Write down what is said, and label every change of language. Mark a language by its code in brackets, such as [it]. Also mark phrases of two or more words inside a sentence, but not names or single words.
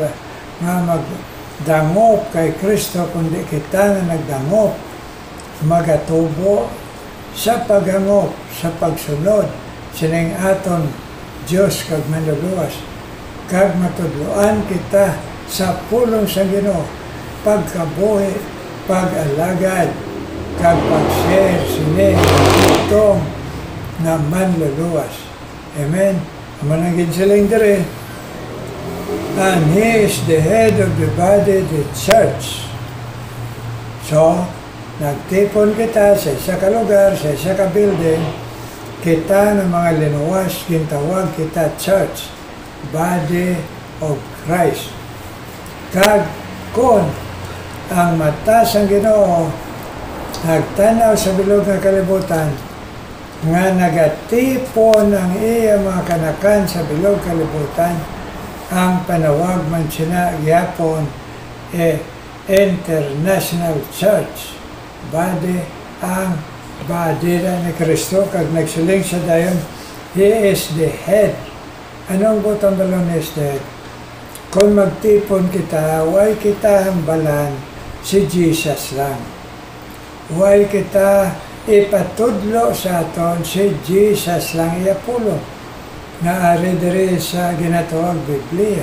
[hil] magdangop kay Kristo, kundi kita nga nagdangop, magatubo sa paghangop, sa pagsunod sining aton Diyos kag manluluwas, kag matudloan kita sa pulong sang Ginoo, pagkabuhi, pag-alagad, kag pag-share sining itong na manluluwas. Amen. Manangin silang dire. [en] And He is the head of the body, the church. [hil] So, nagtipon kita sa isa ka lugar, sa isa ka building, kita ng mga linuwas, gintawag kita church, [en] body of Christ. [hil] Kag kung ang mata sang Ginoo nagtanaw sa bilog nga kalibutan, nga nagatipon ang iya mga kanakan sa bilog kalibutan, ang panawag man sina gyapon International Church, body, ang body na ni Kristo, kag nagsiling sa dayon, [en] He is the head. [hil] Anong butang balon [en] is the head? [hil] Kung magtipon kita, way kita hambalan si Jesus lang. Huwag kita ipatudlo sa aton si Jesus lang iapulong na ari diri sa ginatawag Biblia.